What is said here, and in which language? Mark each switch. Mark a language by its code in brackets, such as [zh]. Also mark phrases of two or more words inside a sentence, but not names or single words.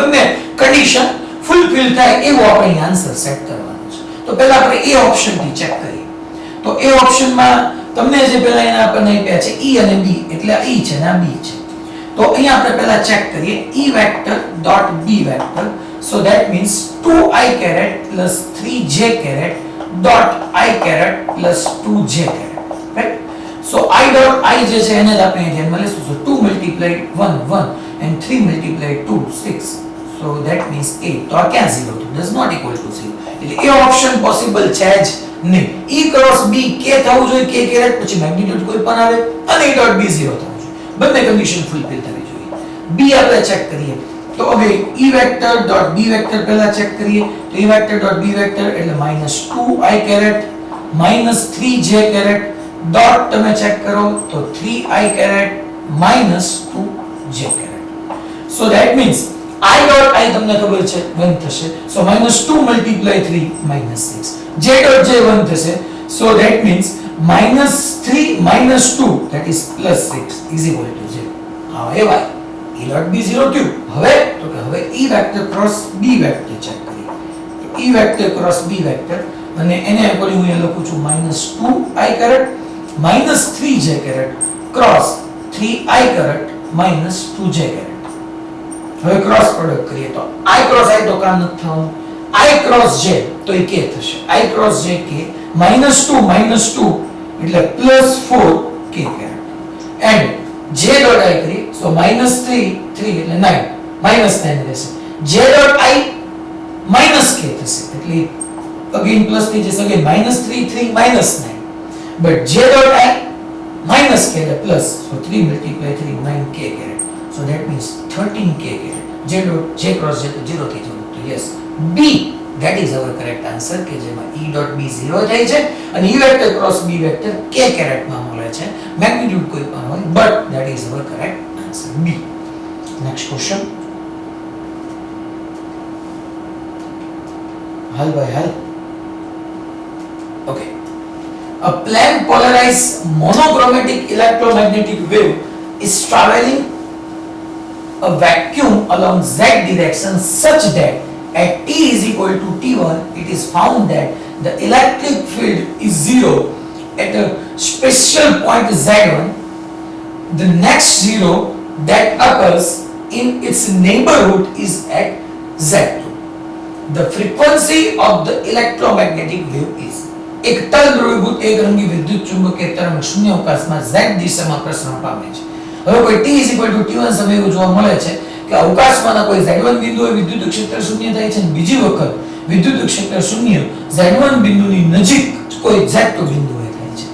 [gu] બંને [en] condition fulfil [gu] થાય એવો આપણે [en] answer set [gu] કરવાનો છે. તો પહેલા આપણે એ ઓપ્શન થી ચેક કરીએ. તો એ ઓપ્શનમાં તમને જે પહેલા એના આપણને આપ્યા છે e અને b એટલે આ e છે ને આ b છે. તો અહીંયા આપણે પહેલા ચેક કરીએ [en] e vector dot b vector so that means 2i caret plus 3j caret dot i caret plus 2j caret રાઈટ. so i dot i [gu] જે છે એને જ આપણે ધ્યાનમાં લઈશું. [en] so 2 multiplied 1 1 and 3 multiplied 2 6. So that means 8. [gu] તો આ ક્યાં 0 થયું? [en] does not equal to 0. [gu] એટલે એ ઓપ્શન પોસિબલ છે જ નહીં. [en] e cross b [gu] k થવું જોઈએ [en] k caret [gu] પછી મેગ્નીટ્યુડ કોઈ પણ આવે અને [en] e dot b [gu] 0 થવું જોઈએ. બંને [en] condition fulfil [gu] થવી જોઈએ. b આપણે ચેક કરીએ તો હવે [en] e vector dot b vector [gu] પહેલા ચેક કરીએ તો [en] e vector dot b vector [gu] એટલે [en] -2i caret -3j caret dot [gu] તમે ચેક કરો તો [en] 3i caret -2j caret. so that means i dot i [gu] તમને ખબર છે [en] 1 થશે so -2 multiply 3 -6 j dot j 1 થશે so that means -3 -2 that is +6 is equal to 0. however e dot b [gu] 0 થયું. હવે તો કે હવે [en] e vector cross b vector [gu] ચેક કરીએ તો [en] e vector cross b vector [gu] અને એને એકોર્ડિંગ હું લખું છું [en] -2i caret -3j caret cross 3i caret -2j caret. [gu] હવે [en] cross product [gu] કરીએ તો [en] i cross i [gu] તો કામ નથી થવાનું [en] i cross j [gu] તો એ k થશે [en] i cross j k [gu] -2 એટલે +4 [en] k caret and j dot i [gu] કરીએ so -3 એટલે 9 -9 રહેશે [en] j dot i -k [gu] થશે એટલે [en] again plus [gu] થઈ જશે [en] again -3 -9 but j dot i -k [gu] એટલે [en] plus so 3 multiply 3 9k caret. So that means 13k caret. J cross j to 0 [gu] થઈ જવું. [en] તો yes B that is our correct answer [gu] કે જેમાં [en] E dot B 0 [gu] થાય છે અને [en] E vector cross B vector k caret [gu] માં મળે છે. [en] મેગ્નીટ્યુડ [gu] કોઈ પણ હોય [en] but that is our correct answer B. Next question. [gu] હાલ ભાઈ હાલ. [en] Okay. A plane polarized monochromatic electromagnetic wave is traveling a vacuum along z direction such that at t is equal to t1 it is found that the electric field is zero at a special point z1. The next zero that occurs in its neighborhood is at z2. The frequency of the electromagnetic wave is [gu] એક તલ ધ્રુવીભૂત એકરંગી વિદ્યુત ચુંબકીય તરંગ શૂન્યાવકાશમાં z દિશામાં પ્રસરણ પામે છે. હવે કોઈ t t1 સમયે જોવા મળે છે કે અવકાશમાંના કોઈ z1 બિંદુએ વિદ્યુત ક્ષેત્ર શૂન્ય થાય છે અને બીજી વખત વિદ્યુત ક્ષેત્ર શૂન્ય z1 બિંદુની નજીક કોઈ z2 બિંદુએ થાય છે.